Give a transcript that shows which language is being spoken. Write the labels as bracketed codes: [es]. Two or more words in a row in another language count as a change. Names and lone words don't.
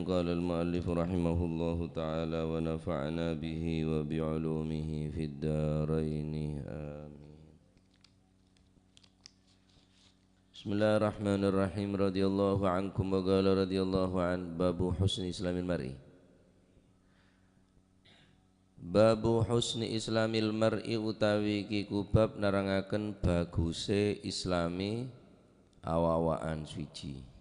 [ar] قال المؤلف رحمه الله تعالى: ونفعنا به وبعلومه في الدارين آمين. بسم الله الرحمن الرحيم. رضي الله عنكم وقال رضي الله عن باب حسن إسلام المرء. باب حسن إسلام المرء [jv] utawi kiku bab narangaken baguse islami awa-awaan suci.